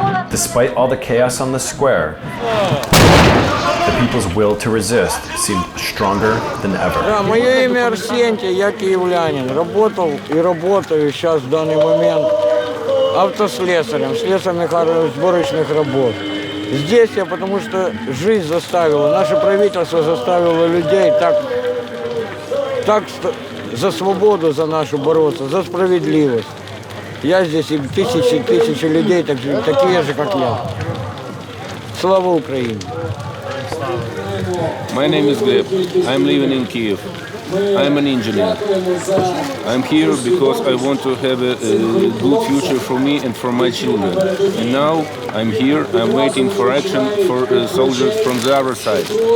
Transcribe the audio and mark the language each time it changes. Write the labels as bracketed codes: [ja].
[en] Despite all the chaos on the square, the people's will to resist seemed stronger than ever. [ru] Мое имя Арсентий, я киевлянин. Работал и работаю сейчас в данный момент автослесарем, слесарно сборочных работ. Здесь я потому что жизнь заставила, наше правительство заставило людей так за свободу за нашу бороться, за справедливость. Я здесь и тысячи людей, такие же, как я. [uk] Слава Украине! [en] My name is Gleb. I'm living in Kyiv. I'm an engineer. I'm here because I want to have a good future for me and for my children. And now I'm here, I'm waiting for action for soldiers from the other side.